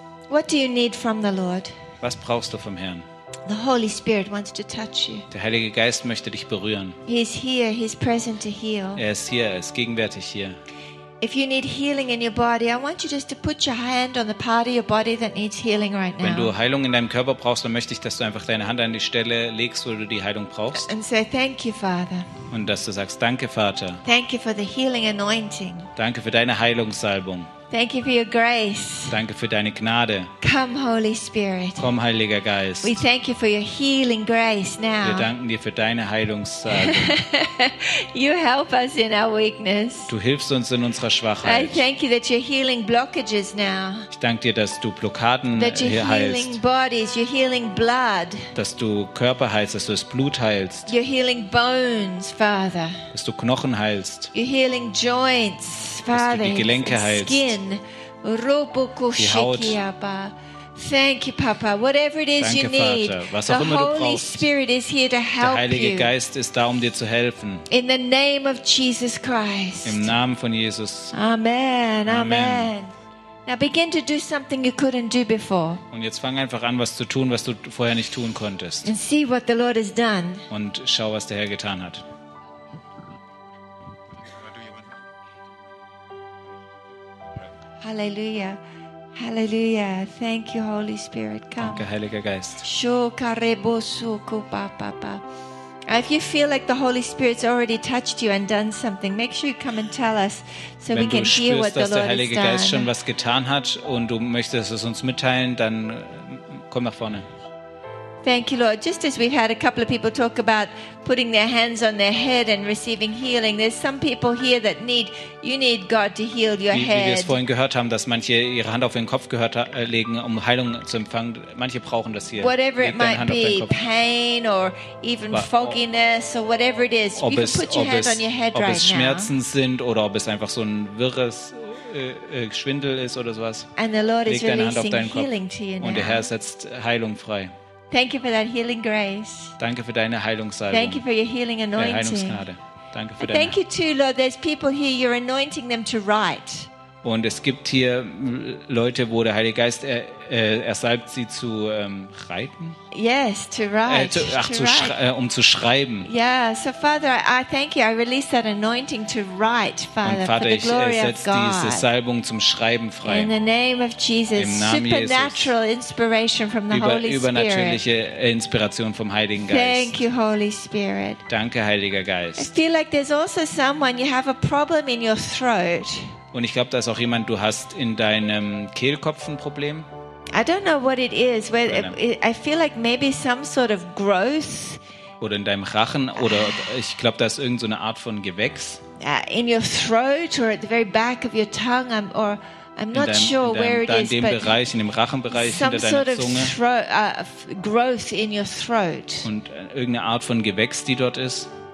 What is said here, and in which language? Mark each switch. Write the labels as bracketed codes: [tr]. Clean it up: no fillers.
[en] What do you need from the Lord? [de] Was brauchst du vom Herrn? [en] The Holy Spirit wants to touch you. [de] Der Heilige Geist möchte dich berühren. [en] He is here. He is present to heal. [de] Er ist hier. Er ist gegenwärtig hier. [en] If you need healing in your body, I want you just to put your hand on the part of your body that needs healing right now. [de] Wenn du Heilung in deinem Körper brauchst, dann möchte ich, dass du einfach deine Hand an die Stelle legst, wo du die Heilung brauchst. [en] And say thank you, Father. [de] Und dass du sagst, danke, Vater. [en] Thank you for the healing anointing. [de] Danke für deine Heilungssalbung. [en] Thank you for your grace. [de] Danke für deine Gnade. [en] Come, Holy Spirit. [de] Komm, Heiliger Geist. [en] We thank you for your healing grace now. [de] Wir danken dir für deine Heilungssalbung. [en] You help us in our weakness. [de] Du hilfst uns in unserer Schwachheit. [en] I thank you that you're healing blockages now. [de] Ich danke dir, dass du Blockaden heilst. [en] That you're healing bodies, you're healing blood. [de] Dass du Körper heilst, dass du das Blut heilst. [en] You're healing bones, Father. [de] Dass du Knochen heilst. [en] You're healing joints, Father. [de] Dass du die Gelenke heilst. [en] Thank you, Papa. Whatever it is. [de] Danke, [en] you need, [de] Vater, [en] the Holy Spirit is here to help you. [de] Der Heilige Geist ist da, um dir zu helfen. [en] In the name of Jesus Christ. [de] Im Namen von Jesus. [en] Amen. Amen. Now begin to do something you couldn't do before. [de] Und jetzt fang einfach an, was zu tun, was du vorher nicht tun konntest. [en] And see what the Lord has done. [de] Und schau, was der Herr getan hat. [en] Hallelujah. Hallelujah. Thank you, Holy Spirit. Come. [de] Danke, Heiliger Geist. Shukarebosuku, Papa, Papa. [en] If you feel like the Holy Spirit's already touched you and done something, make sure you come and tell us so [de] wenn [en] we can [de] spürst, [en] hear what the Lord has done. [de] Wenn du spürst, dass der Heilige Geist schon was getan hat und du möchtest es uns mitteilen, dann komm nach vorne. [en] Thank you, Lord. Just as we've had a couple of people talk about putting their hands on their head and receiving healing, there's some people here that need God to heal your head. [de] Wie wir es vorhin gehört haben, dass manche ihre Hand auf ihren Kopf legen, um Heilung zu empfangen. Manche brauchen das hier. [en] Whatever it might be, pain or even fogginess or whatever it is, you can put your hand on your head right now. [de] Ob es Schmerzen sind oder ob es einfach so ein wirres Schwindel ist oder sowas. [en] And the Lord is releasing healing to you now. [de] Und der Herr setzt Heilung frei. [en] Thank you for that healing grace. [de] Danke für deine Heilungssalbung. [en] Thank you for your healing anointing. [de] Deine Heilungsgnade. Danke für deine. [en] Thank you too, Lord. There's people here. You're anointing them to write. [de] Und es gibt hier Leute, wo der Heilige Geist ersalbt sie zu reiten. [en] Yes, to write. [de] Um zu schreiben. [en] Yeah, so Father, I thank you. I release that anointing to write, Father, [de] Vater, [en] for the glory of God. [de] Und Vater, ich setze diese Salbung zum Schreiben frei. [en] In the name of Jesus. [de] Im Namen [en] supernatural [de] Jesus. [en] Inspiration from the Holy Spirit. [de] Übernatürliche Inspiration vom Heiligen Geist. [en] Thank you, Holy Spirit. [de] Danke, Heiliger Geist. [en] I feel like there's also someone you have a problem in your throat. [de] Und ich glaube, da ist auch jemand, du hast in deinem Kehlkopf ein Problem. [en] I don't know what it is. Well, I feel like maybe some sort of growth. [de] Oder in deinem Rachen. Oder ich glaube, da ist irgendeine Art von Gewächs. [en] In your throat or at the very back of your tongue. I'm not sure where it is. [de] In dem Bereich, in dem Rachenbereich hinter deiner Zunge. [en] Some sort of growth in your throat. [de] Und irgendeine Art von Gewächs, die dort ist.